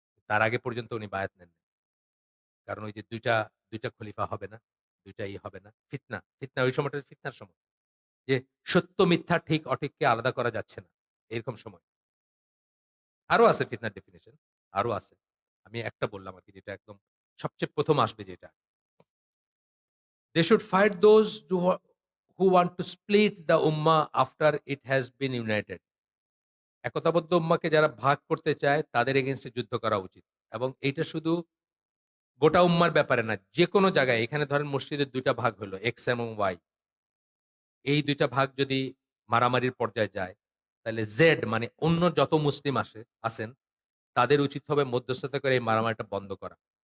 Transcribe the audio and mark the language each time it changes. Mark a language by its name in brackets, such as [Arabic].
[Bangla] তার আগে পর্যন্ত উনি বায়াত নেন নাই। কারণ ওই যে ২ টা খলিফা হবে না, ২ টা হবে না। ফিতনা ওই সময়টা ফিতনার সময়। যে সত্য মিথ্যা ঠিক অঠিককে আলাদা করা যাচ্ছে না। এরকম সময়। আরো আছে ফিতনার ডেফিনিশন, আরো আছে। আমি একটা বললাম আরকি যেটা একদম সবচেয়ে ১ম আসবে যেটা। [English] They should fight those who want to split the ummah after it has been united. [Bangla] একতাবদ্ধ উম্মাহকে যারা ভাগ করতে চায় তাদের এগেইনস্ট এ যুদ্ধ করা উচিত। এবং এইটা শুধু গোটা উম্মার ব্যাপারে না। যেকোনো জায়গায় এখানে ধরেন মসজিদের ২ টা ভাগ হলো X এবং Y। এই ২ টা ভাগ যদি মারামারির পর্যায়ে যায়, তাহলে Z মানে অন্য যত মুসলিম আছেন তাদের উচিত হবে মধ্যস্থতা করে এই মারামারিটা বন্ধ করা।